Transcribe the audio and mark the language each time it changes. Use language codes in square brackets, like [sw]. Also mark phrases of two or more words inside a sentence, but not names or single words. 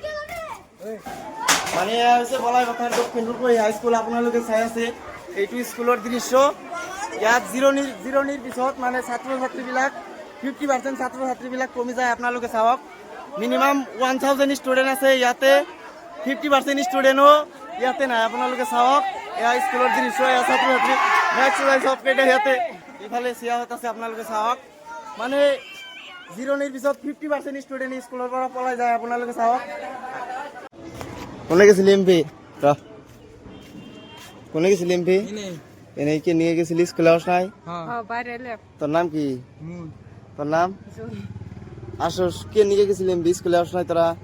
[as] মানে এয়া হৈছে বলাই পথাৰ দক্ষিণপুৰ হাই স্কুল আপোনালোকে চাই আছে এইটো স্কুলৰ দৃশ্য ইয়াত জিৰণিৰ পিছত মানে ছাত্ৰ ছাত্ৰীবিলাক 50% ছাত্ৰ ছাত্ৰীবিলাক কমি যায় আপোনালোকে চাওক মিনিমাম 1000 ষ্টুডেণ্ট আছে ইয়াতে 50% ষ্টুডেণ্টো ইয়াতে নাই আপোনালোকে চাওক এয়া স্কুলৰ দৃশ্য এয়া ছাত্ৰ ছাত্ৰী মেক্স চব কেইটা ইয়াতে ইফালে চিয়াহত আছে আপোনালোকে চাওক মানে জিৰণিৰ পিছত 50% ষ্টুডেণ্ট স্কুলৰ পৰা পলাই যায় আপোনালোকে চাওক [bn] কোনে গেছিল এমপি কোনে গেছিল এমপি এনেই কি নিয়ে গেছিলি স্কুলে নাই তোর নাম কি তোর নাম আসস কে নিয়ে গেছিল এমপি স্কুলে নাই তোরা